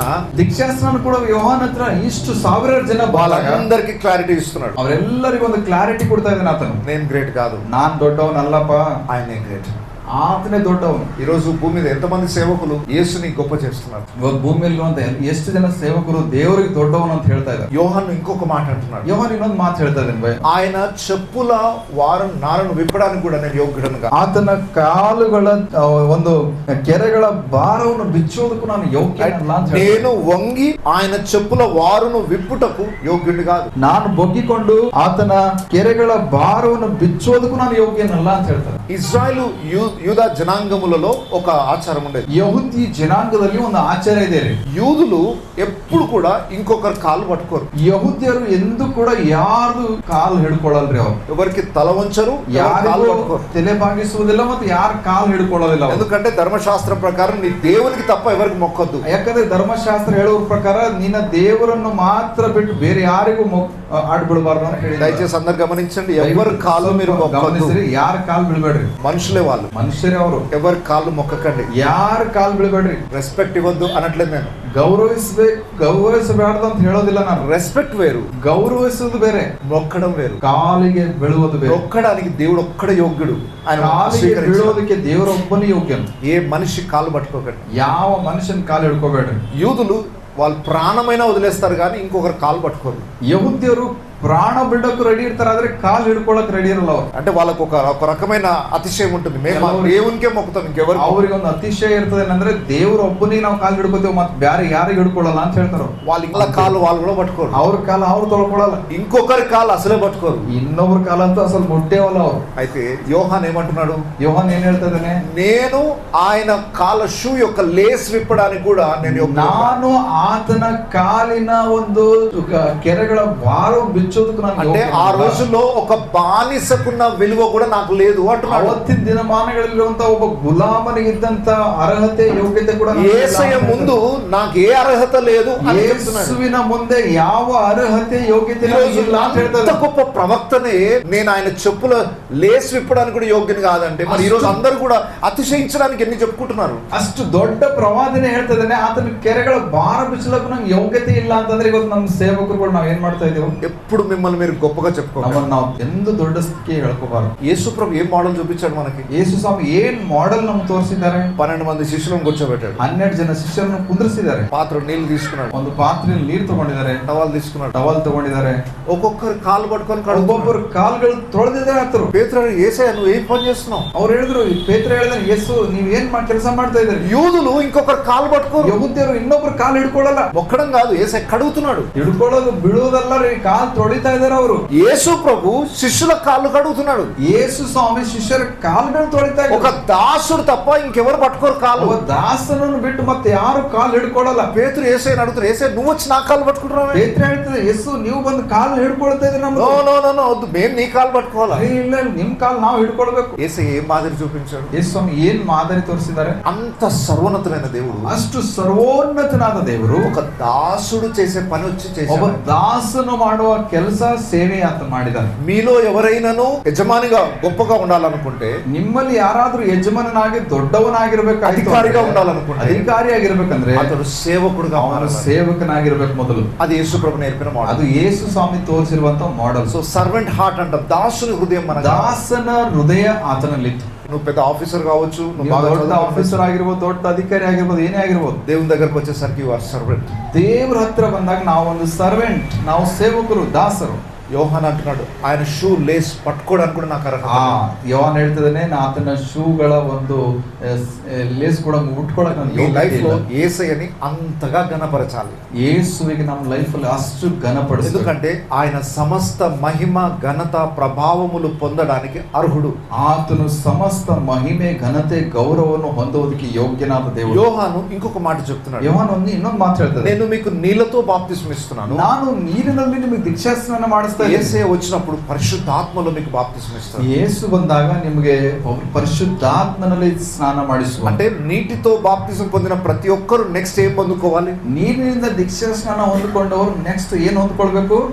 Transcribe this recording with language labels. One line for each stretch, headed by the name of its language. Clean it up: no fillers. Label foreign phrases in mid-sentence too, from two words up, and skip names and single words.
Kannada: ದೀಕ್ಷಾಸ್ನಾನ ಕೂಡ ಯೋಹಾನ್ ಹತ್ರ ಇಷ್ಟು ಸಾವಿರಾರು ಜನ ಬಾಲಾಗ
Telugu: వాళ్ళందరికీ క్లారిటీ ఇస్తున్నాడు.
Kannada: ಅವರೆಲ್ಲರಿಗೂ ಒಂದು ಕ್ಲಾರಿಟಿ ಕೊಡ್ತಾ ಇದ್ದಾನೆ ಆತನು.
Telugu: నేను గ్రేట్ కాదు,
Kannada: ನಾನ್ ದೊಡ್ಡವನಲ್ಲಪ್ಪ,
Telugu: ఆయనే గ్రేట్.
Kannada: ಆತನೇ ದೊಡ್ಡವನು.
Telugu: ఈ రోజు భూమి మీద ఎంతమంది సేవకులు యేసుని గొప్ప చేస్తున్నారు.
Kannada: ಇವತ್ತು ಭೂಮಿಯಲ್ಲಿ ಅಂತ ಎಷ್ಟು ಜನ ಸೇವಕರು ದೇವರಿಗೆ ದೊಡ್ಡವನು ಅಂತ ಹೇಳ್ತಾ ಇದ್ದಾರೆ.
Telugu: యోహాను ఇంకొక మాట అంటున్నాడు.
Kannada: ಯೋಹಾನ್ ಇನ್ನೊಂದು ಮಾತು ಹೇಳ್ತಾ ಇದ್ದಾನೆ ಭಯ.
Telugu: ఆయన చెప్పుల వారం నారను విప్పడానికి కూడా నేను యోగ్యుడను కాదు.
Kannada: ಆತನ ಕಾಲುಗಳ ಒಂದು ಕೆರೆಗಳ ಭಾರವನ್ನು ಬಿಚ್ಚೋದಕ್ಕೂ ನಾನು ಯೋಗ್ಯನಲ್ಲ ಅಂತ ಹೇಳ್ತಾನೆ.
Telugu: నేను వంగి ఆయన చెప్పుల వారును విప్పుటకు యోగ్యుడు కాదు.
Kannada: ನಾನು ಬೊಗ್ಗಿಕೊಂಡು ಆತನ ಕೆರೆಗಳ ಭಾರವನ್ನು ಬಿಚ್ಚೋದಕ್ಕೂ ನಾನು ಯೋಗ್ಯನಲ್ಲ ಅಂತ ಹೇಳ್ತಾನೆ.
Telugu: ఇజ్రాయెలు యూదా జనాంగములలో ఒక ఆచారం ఉండేది.
Kannada: ಯಹೂದಿ ಜನಾಂಗದಲ್ಲಿ ಒಂದು ಆಚಾರ ಇದೆ ರೀ.
Telugu: యూదులు ఎప్పుడు కూడా ఇంకొకరు కాలు పట్టుకోరు.
Kannada: ಯಹೂದ್ಯರು ಎಂದು ಕೂಡ ಯಾರು ಕಾಲು ಹಿಡ್ಕೊಳ್ಳಲ್ರಿ. ಅವ್ರು
Telugu: ఎవరికి తల వంచరు, కాలు
Kannada: ಯಾರು
Telugu: పట్టుకోరు.
Kannada: ತಲೆ ಬಾಗಿಸುವುದಿಲ್ಲ ಮತ್ತು ಯಾರು ಕಾಲು ಹಿಡ್ಕೊಳ್ಳೋದಿಲ್ಲ.
Telugu: ఎందుకంటే ధర్మశాస్త్రం ప్రకారం నీ దేవునికి తప్ప ఎవరికి మొక్కొద్దు.
Kannada: ಯಾಕಂದ್ರೆ ಧರ್ಮಶಾಸ್ತ್ರ ಹೇಳುವ ಪ್ರಕಾರ ನಿನ್ನ ದೇವರನ್ನು ಮಾತ್ರ ಬಿಟ್ಟು ಬೇರೆ ಯಾರಿಗೂ ಆಡ್ಬಿಡಬಾರ್ದು ಅಂತ ಹೇಳಿ.
Telugu: దయచేసి అందరు గమనించండి, ఎవరి కాలు మీరు మొక్కద్దు.
Kannada: ಯಾರ ಕಾಲು ಬಿಡಬೇಡ್ರಿ.
Telugu: మనుషులే వాళ్ళు,
Kannada: ಮನುಷ್ಯರೇ ಅವರು.
Telugu: ఎవరి కాళ్ళు మొక్కకండి.
Kannada: ಯಾರ ಕಾಲು ಬಿಡಬೇಡ್ರಿ.
Telugu: రెస్పెక్ట్ ఇవ్వద్దు అనట్లేదు నేను.
Kannada: ಗೌರವಿಸಬಾರ್ದು ಅಂತ ಹೇಳೋದಿಲ್ಲ ನಾನು.
Telugu: రెస్పెక్ట్ వేరు,
Kannada: ಗೌರವಿಸುವುದು ಬೇರೆ,
Telugu: మొక్కడం వేరు.
Kannada: ಕಾಲಿಗೆ ಬೀಳುವುದು ಬೇರೆ.
Telugu: మొక్కడానికి దేవుడు ఒక్కడే యోగ్యుడు. ఆయన
Kannada: ಕಾಲಿಗೆ ಬೀಳೋದಕ್ಕೆ ದೇವರೊಬ್ಬನೇ ಯೋಗ್ಯನು.
Telugu: ఏ మనిషి కాలు పట్టుకోకండి.
Kannada: ಯಾವ ಮನುಷ್ಯನ ಕಾಲು ಹಿಡ್ಕೋಬೇಡ್ರಿ.
Telugu: యూదులు వాళ్ళు ప్రాణమైనా వదిలేస్తారు కానీ ఇంకొకరు కాలు పట్టుకోరు.
Kannada: ಯಹೂದ್ಯರು ಪ್ರಾಣ ಬಿಡೋಕೆ ರೆಡಿ ಇರ್ತಾರೆ, ಆದ್ರೆ ಕಾಲು ಹಿಡ್ಕೊಳ್ಳೋಕೆ ರೆಡಿ ಇರಲ್ಲ ಅವ್ರು.
Telugu: అంటే వాళ్ళకు ఒక రకమైన అతిశయం ఉంటుంది. మేము దేవునికే మొక్కుతాం, ఇంకెవరు.
Kannada: ಅವ್ರಿಗೆ ಒಂದು ಅತಿಶಯ ಇರ್ತದೆ ಏನಂದ್ರೆ ದೇವ್ರ ಒಬ್ಬನಿಗೆ ನಾವು ಕಾಲು ಹಿಡ್ಕೋತೀವಿ, ಮತ್ತೆ ಬೇರೆ ಯಾರಿಗೆ ಹಿಡ್ಕೊಳ್ಳಲ್ಲ ಅಂತ ಹೇಳ್ತಾರೆ.
Telugu: వాళ్ళ ఇంట్లో కాలు వాళ్ళు కూడా పట్టుకోరు.
Kannada: ಅವ್ರ ಕಾಲ ಅವ್ರು ತೊಳ್ಕೊಳ್ಳಲ್ಲ,
Telugu: ఇంకొకరి కాలు అసలే పట్టుకోరు.
Kannada: ಇನ್ನೊಬ್ರ ಕಾಲ ಅಂತೂ ಅಸలు ಮುಟ್ಟೇವಲ್ಲ ಅವ್ರು.
Telugu: అయితే యోహాన్ ఏమంటున్నాడు?
Kannada: ಯೋಹಾನ್ ಏನ್ ಹೇಳ್ತಾ ಇದ್ದಾನೆ?
Telugu: నేను ఆయన కాల షూ యొక్క లేస్ విప్పడానికి కూడా నేను
Kannada: ನಾನು ಆತನ ಕಾಲಿನ ಒಂದು ಕೆರೆಗಳ ಭಾರ బిచ్చోదకు ನಾನು
Telugu: అంటే ఆ రోజుల్లో ఒక బానిసకున్న విలువ కూడా నాకు లేదు అంటున్నాడు.
Kannada: ಅವತ್ತಿನ ದಿನಮಾನಗಳಲ್ಲಿರುವಂತ ಒಬ್ಬ ಗುಲಾಮನಿಗಿದ್ದಂತ ಅರ್ಹತೆ ಯೋಗ್ಯತೆ ಕೂಡ
Telugu: యేసయ్య ముందు నాకు ఏ అర్హత లేదు అని చెప్తున్నాడు.
Kannada: ಯೇಸುವಿನ ಮುಂದೆ ಯಾವ ಅರ್ಹತೆ ಯೋಗ್ಯತೆ ಇಲ್ಲ ಅಂತ ಹೇಳ್ತಾರೆ.
Telugu: అంత గొప్ప ప్రవక్తనే నేను ఆయన చెప్పుల లేస్ విప్పడానికి కూడా యోగ్యని కాదంటే మరి ఈ రోజు అందరూ కూడా అతిశయించడానికి ఎన్ని చెప్పుకుంటున్నారు.
Kannada: ಅಷ್ಟು ದೊಡ್ಡ ಪ್ರವಾದನೆ ಹೇಳ್ತಿದ್ದಾನೆ, ಆತನ ಕೆರೆಗಳ ಭಾರ ಬಿಚ್ಚಲಕ್ಕೂ ನಂಗೆ ಯೋಗ್ಯತೆ ಇಲ್ಲ ಅಂತಂದ್ರೆ ಇವತ್ತು ನಮ್ಮ ಸೇವಕರು ಕೂಡ ನಾವ್ ಏನ್ ಮಾಡ್ತಾ ಇದೀವಿ,
Telugu: ఎప్పుడు మిమ్మల్ని మీరు గొప్పగా చెప్పుకోవాలి.
Kannada: ನಮ್ಮನ್ನ ನಾವು ಎಂದು ದೊಡ್ಡ ಸ್ಥಿತಿಗೆ ಹೇಳ್ಕೋಬಾರ್ದು.
Telugu: యేసు ప్రభు ఏ మోడల్ చూపించాడు మనకి?
Kannada: ಯೇಸು ಸ್ವಾಮಿ ಏನ್ ಮಾಡೆಲ್ ನಮ್ಗೆ ತೋರಿಸಿದ್ದಾರೆ?
Telugu: 12 మంది శిష్యులను కూర్చోబెట్టాడు.
Kannada: 12 ಜನ ಶಿಷ್ಯರನ್ನು ಕುಂದ್ರಿಸಿದ್ದಾರೆ.
Telugu: పాత్ర నీళ్లు తీసుకున్నాడు.
Kannada: ಒಂದು ಪಾತ್ರೆಯಲ್ಲಿ ನೀರು ತಗೊಂಡಿದ್ದಾರೆ.
Telugu: టవల్ తీసుకున్నాడు.
Kannada: ಟವಲ್ ತಗೊಂಡಿದ್ದಾರೆ.
Telugu: ఒక్కొక్కరు కాలు పట్టుకొని
Kannada: ಒಬ್ಬೊಬ್ಬರು ಕಾಲುಗಳು ತೊಳೆದಿದ್ದಾರೆ. ಹತ್ತರು
Telugu: పేతురు యేసయ్య నువ్వు ఏం పని చేస్తున్నావు?
Kannada: ಅವ್ರು ಹೇಳಿದ್ರು, ಪೇತ್ರ ಹೇಳಿದ್ರೆ, ಯೇಸು ನೀವ್ ಏನ್ ಕೆಲಸ ಮಾಡ್ತಾ ಇದ್ದೀರಿ?
Telugu: యూదులు ఇంకొకరు కాలు పట్టుకోరు.
Kannada: ಯಹೂದ್ಯರು ಇನ್ನೊಬ್ರು ಕಾಲು ಹಿಡ್ಕೊಳ್ಳಲ್ಲ.
Telugu: మొక్కడం కాదు, యేసయ్య కడుగుతున్నాడు.
Kannada: ಹಿಡ್ಕೊಳ್ಳೋದು ಬಿಡುವುದಲ್ಲ ರೀ, ಕಾಲು ತೊಳಿತಾ ಇದಾರೆ ಅವರು.
Telugu: యేసు ప్రభు శిష్యుల కాళ్ళు కడుగుతున్నాడు.
Kannada: ಯೇಸು ಸ್ವಾಮಿ ಶಿಷ್ಯರ ಕಾಲುಗಳು ತೊಳಿತಾ ಇದ್ದಾರೆ.
Telugu: ఒక దాసుడు తప్ప ఇంకెవరు పట్టుకోరు కాలు.
Kannada: ದಾಸನನ್ನು ಬಿಟ್ಟು ಮತ್ತೆ ಯಾರು ಕಾಲು ಹಿಡ್ಕೊಳ್ಳಲ್ಲ.
Telugu: పేతురు యేసయ్యని అడుగుతారు, యేసయ్య నువ్వు వచ్చి నా కాలు పట్టుకుంటున్నావు?
Kannada: ಪೇತ್ರ ಹೇಳ್ತದೆ, ಯೇಸು ನೀವು ಬಂದು ಕಾಲು ಹಿಡ್ಕೊಳ್ತಾ ಇದ್ರಿ ನಮ್ಮ.
English: no no no no
Telugu: వద్దు, మేము నీ కాలు పట్టుకోవాలా?
Kannada: ಇಲ್ಲ, ನಿಮ್ ಕಾಲು ನಾವು ಹಿಡ್ಕೊಳ್ಬೇಕು.
Telugu: యేసయ్య ఏం మాదిరి చూపించాడు?
Kannada: ಯೇಸು ಸ್ವಾಮಿ ಏನ್ ಮಾದರಿ ತೋರಿಸಿದ್ದಾರೆ?
Telugu: అంత సర్వోన్నతమైన దేవుడు,
Kannada: ಅಷ್ಟು ಸರ್ವೋನ್ನತನಾದ ದೇವರು
Telugu: ఒక దాసుడు చేసే పని వచ్చి
Kannada: ಒಬ್ಬ
Telugu: చేశాడు.
Kannada: ದಾಸನು ಮಾಡುವ ಕೆಲಸ ಸೇವೆ ಆತ ಮಾಡಿದ್ದಾನೆ.
Telugu: మీలో ఎవరైనాను యజమానిగా గొప్పగా ఉండాలనుకుంటే,
Kannada: ನಿಮ್ಮಲ್ಲಿ ಯಾರಾದ್ರೂ ಯಜಮಾನನಾಗಿ ದೊಡ್ಡವನಾಗಿರ್ಬೇಕು,
Telugu: అధికారిగా ఉండాలనుకుంటే,
Kannada: ಅಧಿಕಾರಿಯಾಗಿರ್ಬೇಕಂದ್ರೆ
Telugu: అతడు సేవకుడుగా
Kannada: ಅವನು
Telugu: మారాలి.
Kannada: ಸೇವಕನಾಗಿರ್ಬೇಕು ಮೊದಲು.
Telugu: అది యేసు ప్రభు నేర్పిన మోడల్.
Kannada: ಅದು ಯೇಸು ಸ್ವಾಮಿ ತೋರಿಸಿರುವಂತ ಮಾಡೆಲ್.
English: so servant heart
Telugu: అంట, దాసుని హృదయం. మన
Kannada: ದಾಸನ ಹೃದಯ ಆತನಲ್ಲಿತ್ತು.
Telugu: నువ్వు పెద్ద ఆఫీసర్ కావచ్చు, నువ్వు బాగా
Kannada: ದೊಡ್ಡ ಆಫೀಸರ್ ಆಗಿರ್ಬೋದು, ದೊಡ್ಡ ಅಧಿಕಾರಿ ಆಗಿರ್ಬೋದು, ಏನೇ ಆಗಿರ್ಬೋದು,
Telugu: దేవుని దగ్గరకు వచ్చేసరికి
English: you are servant.
Kannada: ದೇವ್ರ ಹತ್ರ ಬಂದಾಗ ನಾವು ಒಂದು ಸರ್ವೆಂಟ್, ನಾವು ಸೇವಕರು, ದಾಸರು.
Telugu: యోహాన్ అంటున్నాడు, ఆయన
English: shoe lace
Telugu: పట్టుకోవడానికి కూడా నాకు అర్హత.
Kannada: ಯೋಹಾನ್ ಹೇಳ್ತಿದ್ದಾನೆ, ಆತನ ಶೂಗಳ ಒಂದು ಲೇಸ್ ಕೂಡ ಮುಟ್ಕೊಳ್ಳೋಕೆ
Telugu: ఈ లైఫ్ లో యేసయ్యని అంతగా ఘనపరచాలి.
Kannada: ಯೇಸುವಿಗೆ ನಮ್ಮ ಲೈಫ್ ಅಲ್ಲಿ ಅಷ್ಟು ಘನಪಡಿಸಬೇಕು.
Telugu: ఎందుకంటే ఆయన సమస్త మహిమ ఘనత ప్రభావములు పొందడానికి అర్హుడు.
Kannada: ಆತನು ಸಮಸ್ತ ಮಹಿಮೆ ಘನತೆ ಗೌರವವನ್ನು ಹೊಂದುವುದಕ್ಕೆ ಯೋಗ್ಯನಾದ ದೇವರು.
Telugu: యోహాను ఇంకొక మాట చెప్తున్నాడు,
Kannada: ಯೋಹಾನ್ ಇನ್ನೊಂದು ಮಾತು ಹೇಳ್ತಾರೆ,
Telugu: నేను మీకు నీళ్లతో బాప్తిస్మం ఇస్తున్నాను,
Kannada: ನಾನು ನೀರಿನಲ್ಲಿ ನಿಮಗೆ ದೀಕ್ಷಾಸ್ನಾನ ಮಾಡಿಸ್ತಾ ಇದ್ದೇನೆ.
Telugu: యేసయ్య వచ్చినప్పుడు పరిశుద్ధాత్మలో మీకు బాప్తిస్మం ఇస్తాడు.
Kannada: ಯೇಸು ಬಂದಾಗ ನಿಮಗೆ ಪರಿಶುದ್ಧಾತ್ಮನಲ್ಲಿ ಸ್ನಾನ ಮಾಡಿಸುವ.
Telugu: అంటే నీటితో బాప్తిజం పొందిన ప్రతి ఒక్కరు నెక్స్ట్ ఏం పొందుకోవాలి?
Kannada: ನೀರಿನಿಂದ ದೀಕ್ಷಾ ಸ್ನಾನ ಹೊಂದಿಕೊಂಡವರು ನೆಕ್ಸ್ಟ್ ಏನ್ ಹೊಂದ್ಕೊಳ್ಬೇಕು?